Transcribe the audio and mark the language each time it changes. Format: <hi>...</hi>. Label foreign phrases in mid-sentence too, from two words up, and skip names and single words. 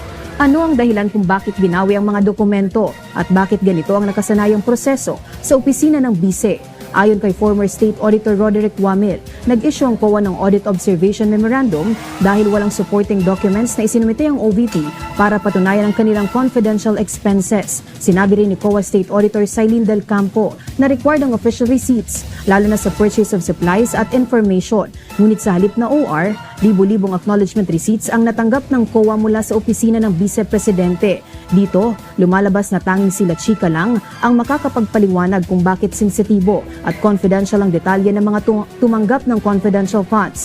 <tl>Ano ang dahilan kung bakit binawi ang mga dokumento at bakit ganito ang nakasanayang proseso sa opisina ng bise? Ayon kay former State Auditor Roderick Wamil, nag-issue ang COA ng Audit Observation Memorandum dahil walang</tl> <en>supporting documents</en> <tl>na isinumite ang OVP para patunayan ang kanilang</tl> <en>confidential expenses.</en> <tl>Sinabi rin ni COA State Auditor Sailin del Campo na required ang</tl> <en>official receipts,</en> <tl>lalo na sa</tl> <en>purchase of supplies</en> <tl>at information. Ngunit sa halip na OR, libo-libong</tl> <en>acknowledgement receipts</en> <tl>ang natanggap ng COA mula sa opisina ng Vice Presidente. Dito, lumalabas na tanging si La Chica lang ang makakapagpaliwanag kung bakit sensitibo at confidential ang detalye ng mga tumanggap ng</tl> <en>confidential funds.</en>